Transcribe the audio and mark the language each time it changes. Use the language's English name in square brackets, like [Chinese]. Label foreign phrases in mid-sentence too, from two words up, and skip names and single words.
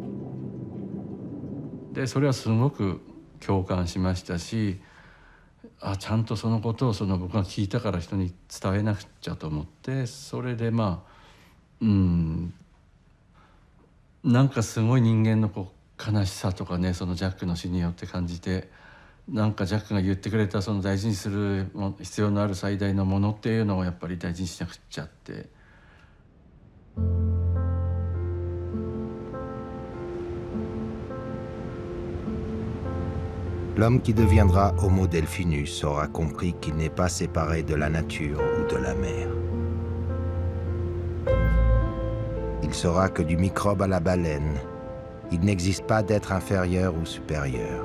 [Japanese] でそれはすごく共感しましたし、ちゃんとそのことを僕が聞いたから人に伝えなくちゃと思って、それでなんかすごい人間の悲しさとかね、そのジャックの死によって感じて、なんかジャックが言ってくれたその大事にする必要のある最大のものっていうのをやっぱり大事にしなくちゃって。 [French] L'homme qui deviendra Homo delphinus aura compris qu'il n'est pas séparé de la nature ou de la mer. Il saura que du microbe à la baleine, il n'existe pas d'être inférieur ou supérieur.